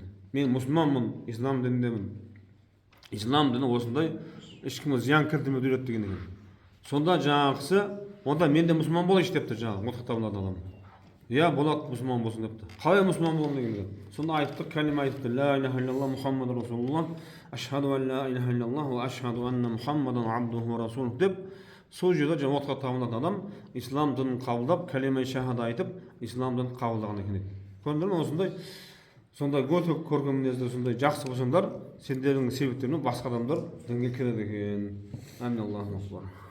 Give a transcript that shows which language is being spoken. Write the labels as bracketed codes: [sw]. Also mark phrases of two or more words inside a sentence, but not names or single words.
[kk] Мен мұсылманмын, ислам дініндемін. Ислам діні осындай ешкімге зиян келтірмеуді үйретті деген екен. Сонда жаңағы кісі, онда мен де мұсылман болайыншы депті жаңағы отқа табынатын адам. Иә, болады мұсылман болсын депті. Қалай мұсылман болдым деген екен. Сонда айтты, кәлима айтты, [ar] لا إله إلا الله محمد رسول الله أشهد أن لا إله إلا الله وأشهد أن محمدا عبده ورسوله [kk] деп, сол жерде жаңа отқа табынатын адам ислам дінін қабылдап, кәлима шахада айтып, ислам дінін қабылдаған екен дейді. Көрдіңдер ме осындай? Сондай өте көрген мінезді сондай жақсы болсаңдар, сендердің себептерінен басқа адамдар дінге келеді екен. [ar] آمين الله أكبر.